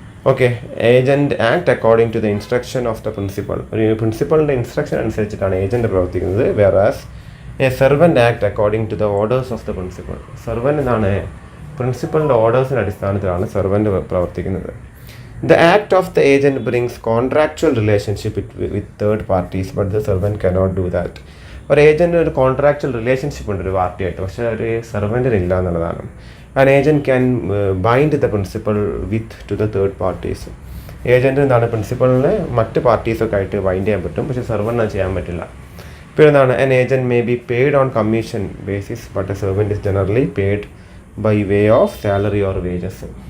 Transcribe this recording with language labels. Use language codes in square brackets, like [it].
[en] Okay, agent act according to the instruction of the principal. [ml] ഒരു പ്രിൻസിപ്പളിൻ്റെ instruction അനുസരിച്ചിട്ടാണ് agent പ്രവർത്തിക്കുന്നത്. [en] Whereas a servant act according to the orders of the principal. [ml] Servant പ്രിൻസിപ്പളിൻ്റെ ഓർഡേഴ്സിൻ്റെ അടിസ്ഥാനത്തിലാണ് servant പ്രവർത്തിക്കുന്നത്. [en] The act of the agent brings contractual relationship with third parties, but the servant cannot do that. [ml] ഒരു ഏജൻറ്റിന് ഒരു contractual relationship ഉണ്ട് ഒരു പാർട്ടിയായിട്ട്, പക്ഷേ ഒരു സെർവൻറ്റിന് ഇല്ല എന്നുള്ളതാണ്. [en] An agent can bind the principal to the third parties. [ml] Agent പ്രിൻസിപ്പളിനെ മറ്റ് പാർട്ടീസൊക്കെ ആയിട്ട് ബൈൻഡ് ചെയ്യാൻ പറ്റും, പക്ഷേ സെർവൻറ്റിന് അത് ചെയ്യാൻ പറ്റില്ല. [en] പിന്നെ an agent may be paid on commission basis but a servant is generally paid by way of salary or wages.